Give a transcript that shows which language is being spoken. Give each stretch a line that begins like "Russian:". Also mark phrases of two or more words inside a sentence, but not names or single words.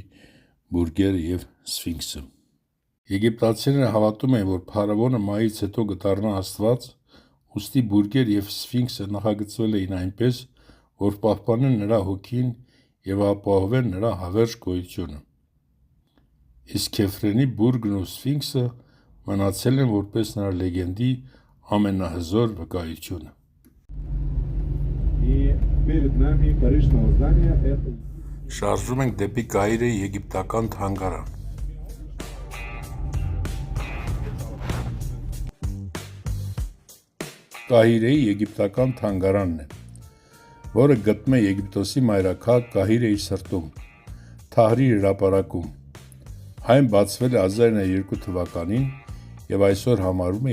Armenian: բուրգերը եւ սֆինքսը։ Եգիպտացիները հավատում են, որ փարավոնը մայից հետո կդառնա աստված, ուստի բուրգեր եւ սֆինքսը նախագծվել էին այնպես, որ պահպանեն նրա հոգին եւ ապահովեն նրա հավերժ գոյությունը։ Իսկ Քեֆրենի բուրգն ու սֆինքսը մնացել են որպես նրա լեգենդի ամենահզոր վկայությունը։
Russian: И перед нами Парижское здание это
Armenian: Շարժվում ենք դեպի Կայրեի եգիպտական թանգարան։ Կահիրեի եգիպտական թանգարանն է, որը գտնվում է Եգիպտոսի մայրաքաղաք Կահիրեի սրտում, Թահրիր հրապարակում։ Այն բացվել է 1902 թվականին եւ այսօր համարվում է